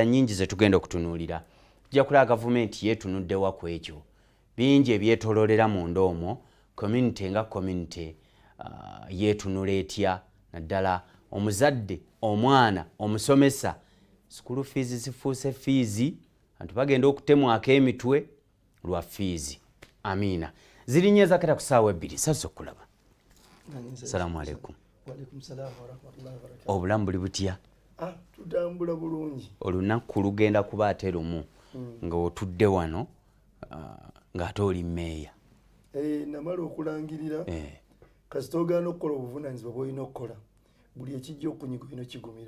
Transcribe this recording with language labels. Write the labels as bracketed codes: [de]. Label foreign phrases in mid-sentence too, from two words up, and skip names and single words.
[lg] nnyingi ze tugenda okutunuulira tujja kulaba gavumenti yeetunuddewa ku ekyo bingi ebyetooloolera munda omwo community nga community yeetunula etya naddala omuzadde omwana omusomesa [en] school fees [lg] zifuuse fees abantu bagenda okutemwako emitwe lwa fees amiina zirinnye zakata ku ssaawa 2 sasa okulaba [ar] السلام عليكم وعليكم السلام ورحمة الله وبركاته. [lg] Obulamu buli butya? Tutambula bulungi. Olunaku lugenda kuba ate lumu nga otudde wano ng'ate oli mmeeya. Namala okulangirira kasita ogaana okukola obuvunaanyizibwa bw'olina okukola buli ekijja okunyiga olina kigumira.